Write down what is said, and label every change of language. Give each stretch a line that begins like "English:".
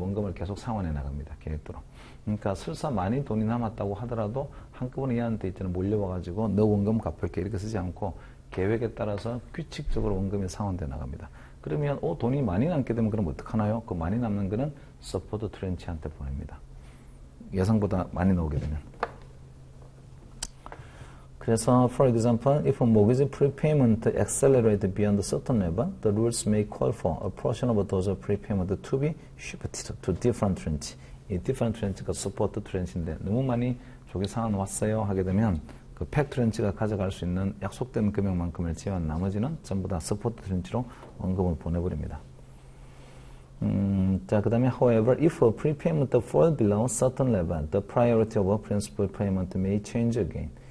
Korean: 원금을 계속 상환해 나갑니다. 계획대로. 그러니까 설사 많이 돈이 남았다고 하더라도 한꺼번에 얘한테 있잖아요. 몰려와가지고 너 원금 갚을게 이렇게 쓰지 않고 계획에 따라서 규칙적으로 원금이 상환돼 나갑니다. 그러면 돈이 많이 남게 되면 그럼 어떡하나요? 그 많이 남는 거는 서포트 트렌치한테 보냅니다. 예상보다 많이 나오게 되면. 그래서
English: for example, if a mortgage prepayment accelerated beyond a certain level, the rules may call for a portion of those prepayment to be shifted to different tranche.
Korean: 이 different tranche가 support tranche인데 너무 많이 조기 상환 왔어요 하게 되면 그 팩 트렌치가 가져갈 수 있는 약속된 금액만큼을 제외한 나머지는 전부 다 support 트렌치로 원금을 보내버립니다. 자, 그 다음에
English: however, if a prepayment fall below certain level, the priority of a principal payment may change again.